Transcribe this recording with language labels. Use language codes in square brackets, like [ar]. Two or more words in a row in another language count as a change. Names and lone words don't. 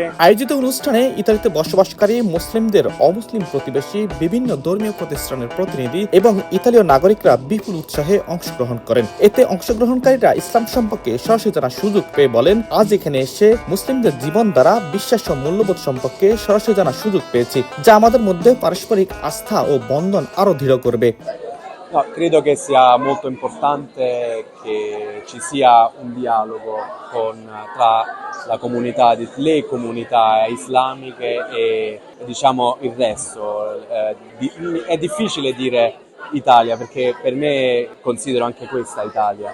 [bn] আয়োজিত অনুষ্ঠানে ইতালিতে বসবাসকারী মুসলিমদের অমুসলিম প্রতিবেশী, বিভিন্ন ধর্মীয় প্রতিষ্ঠানের প্রতিনিধি এবং ইতালীয় নাগরিকরা বিপুল উৎসাহে অংশগ্রহণ করেন। এতে অংশগ্রহণকারীরা ইসলাম সম্পর্কে সরাসরি জানার সুযোগ পেয়ে বলেন, আজ এখানে এসে মুসলিমদের জীবন দ্বারা বিশ্বাস ও মূল্যবোধ সম্পর্কে সরাসরি জানার সুযোগ পেয়েছি, যা আমাদের মধ্যে পারস্পরিক আস্থা ও বন্ধন আরো দৃঢ় করবে। [it] No, credo che sia molto importante che ci sia un dialogo tra la comunità, le comunità islamiche e diciamo il resto. È difficile dire Italia perché per me considero anche questa Italia.